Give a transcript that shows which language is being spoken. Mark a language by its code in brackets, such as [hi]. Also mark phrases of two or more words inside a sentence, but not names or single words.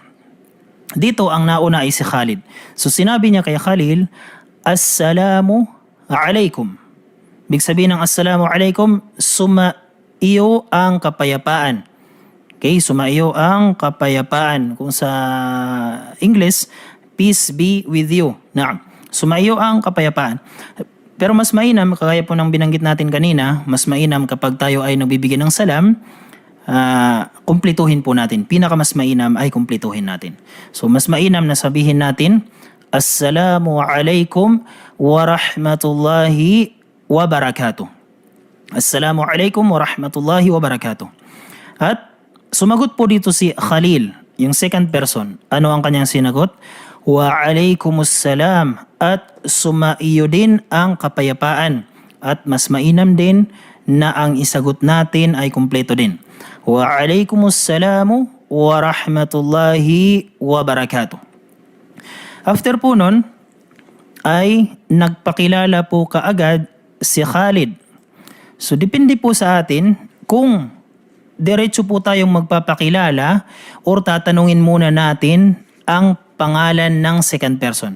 [tl] Dito ang nauna ay si Khalid. So sinabi niya kay Khalil, [ar] السلام عليكم. [tl] Ibig sabihin ng [ar] السلام عليكم, [tl] sumaiyo ang kapayapaan. Okay, sumaiyo ang kapayapaan. Kung sa English, [en] peace be with you. [tl] Sumaiyo ang kapayapaan. Pero mas mainam, kagaya po ng binanggit natin kanina, mas mainam kapag tayo ay nagbibigay ng salam, kumplituhin po natin. Pinakamas mainam ay kumplituhin natin. So mas mainam na sabihin natin, [ar] السلام عليكم ورحمة الله وبركاته. السلام عليكم ورحمة الله وبركاته. [tl] At sumagot po dito si Khalil, yung [en] second person. [tl] Ano ang kanyang sinagot? [ar] وعليكم السلام, [tl] at sumaiyo din ang kapayapaan. At mas mainam din na ang isagot natin ay kumpleto din. [ar] وعليكم السلام ورحمة الله وبركاته. [tl] After po nun, ay nagpakilala po kaagad si Khalid. So depende po sa atin kung diretso po tayong magpapakilala or tatanungin muna natin ang pangalan ng [en] second person.